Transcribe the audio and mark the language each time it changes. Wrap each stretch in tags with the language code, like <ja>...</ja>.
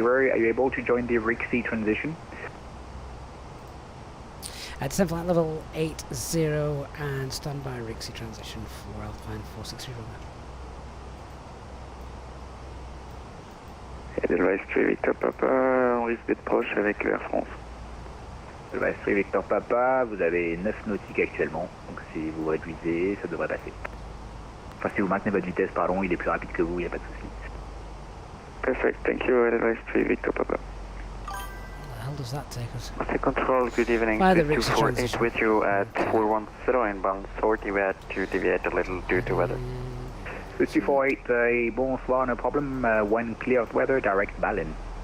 <en>Are you able to join the RIC-C transition? Descend flight level 80 and stand by RIC-C transition for Alpine 463</en> <fr>Edelweiss 3 Victor Papa, on risque d'être proche avec le Air France. Edelweiss 3 Victor Papa, vous avez 9 nautiques actuellement, donc si vous réduisez, ça devrait passer. Enfin, si vous maintenez votre vitesse, pardon, il est plus rapide que vous, il n'y a pas de souci.</fr> <en>Perfect, thank you, Edelweiss 3 Victor Papa. Where the hell does that take us? Marseille Control, good evening. By the 248 with you at 410 inbound 40. We had to deviate a little due to weather. 248, bonsoir, no problem. When clear of weather, direct Berlin.</en>